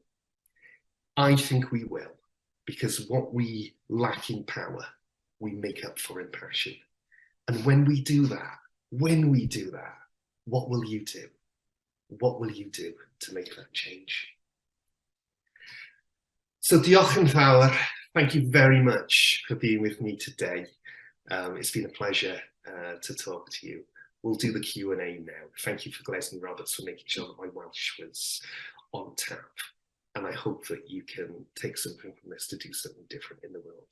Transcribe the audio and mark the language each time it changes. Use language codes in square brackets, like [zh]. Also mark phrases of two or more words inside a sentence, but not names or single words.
[en] I think we will because what we lack in power, we make up for in passion. And when we do that, what will you do? What will you do to make that change? [cy] So diolch yn fawr. [en] Thank you very much for being with me today. It's been a pleasure to talk to you. We'll do the Q&A now. Thank you for Leslie Roberts for making sure that my Welsh was on tap. And I hope that you can take something from this to do something different in the world.